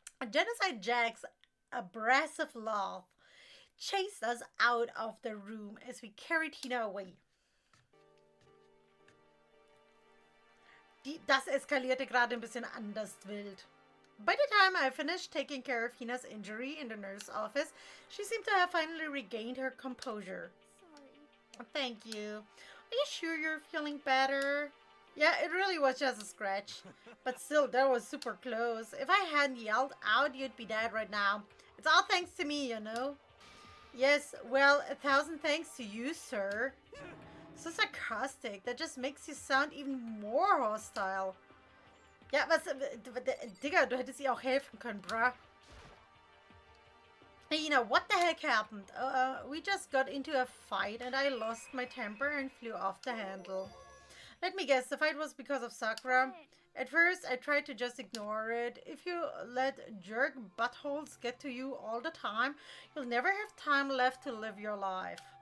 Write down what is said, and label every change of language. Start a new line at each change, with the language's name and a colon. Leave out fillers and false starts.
English: Genocide Jack's abrasive laugh chased us out of the room as we carried Hina away.
German: Das eskalierte gerade ein bisschen anders wild.
English: By the time I finished taking care of Hina's injury in the nurse's office, she seemed to have finally regained her composure. Sorry. Thank you. Are you sure you're feeling better? Yeah, it really was just a scratch. But still, that was super close. If I hadn't yelled out, you'd be dead right now. It's all thanks to me, you know? Yes, well, 1,000 thanks to you, sir. So sarcastic. That just makes you sound even more hostile.
German: Ja, was... Digga, du hättest ihr auch helfen können, bruh.
English: Hey, you know, what the heck happened? We just got into a fight and I lost my temper and flew off the handle. Let me guess, the fight was because of Sakura. At first, I tried to just ignore it. If you let jerk buttholes get to you all the time, you'll never have time left to live your life.